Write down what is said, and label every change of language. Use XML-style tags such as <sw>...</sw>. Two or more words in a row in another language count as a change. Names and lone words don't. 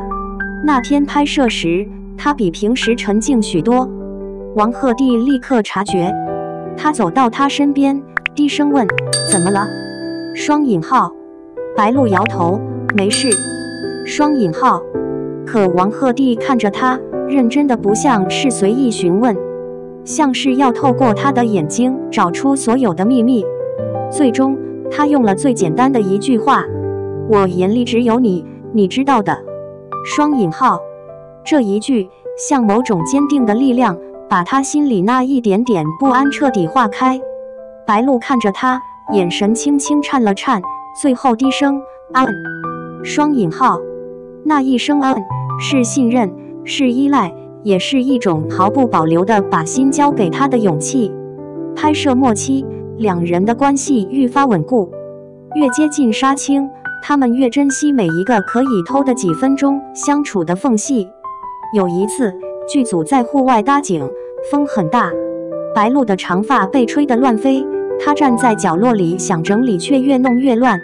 <zh>那天拍攝時，他比平時沉靜許多。王鶴棣立刻察覺，他走到他身邊，低聲問：“怎麼了？” 雙引號，白鹿搖頭：“沒事。” 雙引號，可王鶴棣看着他，認真的不像是隨意詢問，像是要透過他的眼睛找出所有的秘密。最終，他用了最簡單的一句話：“我眼裡只有你，你知道的。” 雙引號，這一句像某種堅定的力量，把他心裡那一點點不安徹底化開。白鹿看着他，眼神輕輕顫了顫，最後低聲：“嗯。” 雙引號，那一聲嗯，是信任，是依賴，也是一種毫不保留地把心交給他的勇氣。拍攝末期，兩人的關係愈發穩固，越接近殺青，他們越珍惜每一個可以偷的幾分鐘相處的縫隙。有一次，劇組在戶外搭景，風很大，白鹿的長髮被吹得亂飛，她站在角落裡想整理，卻越弄越亂。</zh>